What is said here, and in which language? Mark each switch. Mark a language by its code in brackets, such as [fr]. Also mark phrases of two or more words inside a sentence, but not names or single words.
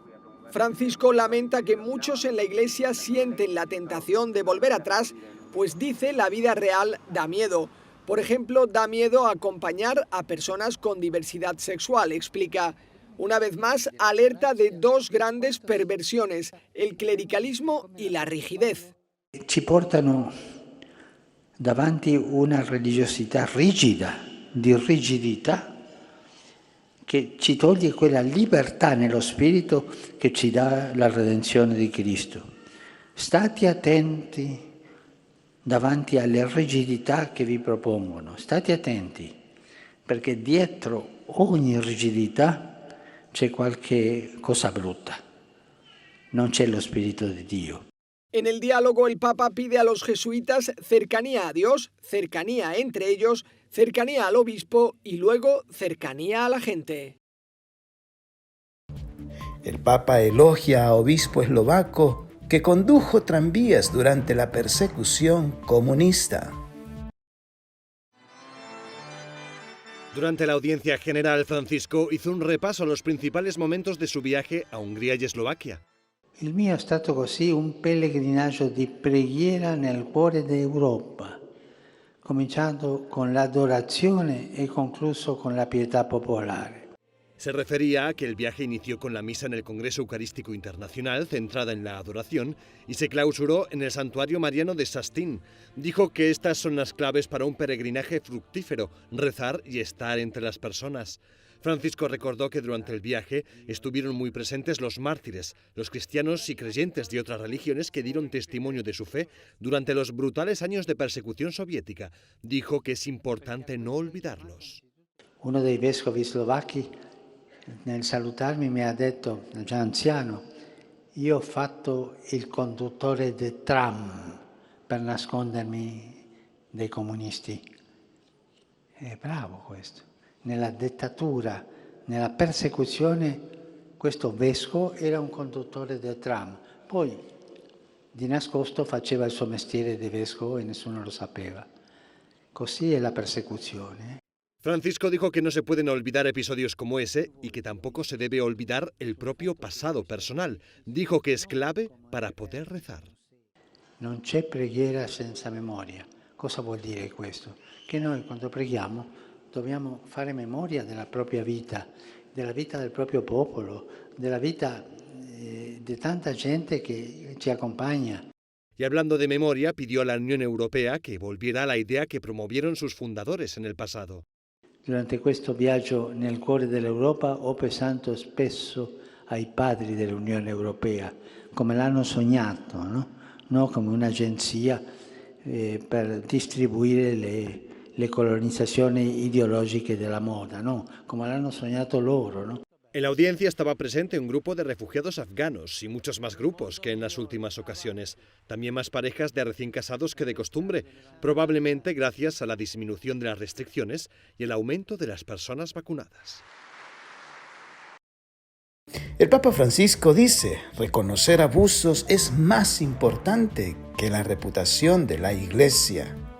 [es] Francisco lamenta que muchos en la Iglesia sienten la tentación de volver atrás, pues dice la vida real da miedo. Por ejemplo, da miedo acompañar a personas con diversidad sexual, explica. Una vez más, alerta de dos grandes perversiones, el clericalismo y la rigidez. [it] Ci portano davanti una religiosità rigida, di rigidità, che ci toglie quella libertà nello spirito che ci dà la redenzione di Cristo. State attenti davanti alle rigidità che vi propongono, state attenti, perché dietro ogni rigidità c'è qualche cosa brutta, non c'è lo Spirito di Dio. [es] En el diálogo el Papa pide a los jesuitas cercanía a Dios, cercanía entre ellos, cercanía al obispo y luego cercanía a la gente. El Papa elogia a obispo eslovaco que condujo tranvías durante la persecución comunista. Durante la audiencia general, Francisco hizo un repaso a los principales momentos de su viaje a Hungría y Eslovaquia. [it] Il mio è stato così un pellegrinaggio di preghiera nel cuore d'Europa, cominciando con l'adorazione e concluso con la pietà popolare. [es] Se refería a que el viaje inició con la misa en el Congreso Eucarístico Internacional, centrada en la adoración, y se clausuró en el Santuario Mariano de Šaštín. Dijo que estas son las claves para un peregrinaje fructífero, rezar y estar entre las personas. Francisco recordó que durante el viaje estuvieron muy presentes los mártires, los cristianos y creyentes de otras religiones que dieron testimonio de su fe durante los brutales años de persecución soviética. Dijo que es importante no olvidarlos. [it] Uno dei vescovi slovacchi nel salutarmi mi ha detto, già anziano, io ho fatto il conduttore del tram per nascondermi dai comunisti. È bravo questo. Nella dittatura, nella persecuzione, questo vescovo era un conduttore del tram. Poi di nascosto faceva il suo mestiere di vescovo e nessuno lo sapeva. Così è la persecuzione. [es] Francisco dijo que no se pueden olvidar episodios como ese y que tampoco se debe olvidar el propio pasado personal. Dijo que es clave para poder rezar. [it] Non c'è preghiera senza memoria. Cosa vuol dire questo? Che noi quando preghiamo dobbiamo fare memoria della propria vita del proprio popolo, della vita di tanta gente che ci accompagna. [es] Y hablando de memoria, pidió a la Unión Europea que volviera a la idea que promovieron sus fundadores en el pasado. [it] Durante questo viaggio nel cuore dell'Europa ho pensato spesso ai padri dell'Unione Europea, come l'hanno sognato, no? No come un'agenzia per distribuire le colonizzazioni ideologiche della moda, no? Come l'hanno sognato loro, no? [es] En la audiencia estaba presente un grupo de refugiados afganos y muchos más grupos que en las últimas ocasiones. También más parejas de recién casados que de costumbre, probablemente gracias a la disminución de las restricciones y el aumento de las personas vacunadas. El Papa Francisco dice, reconocer abusos es más importante que la reputación de la Iglesia.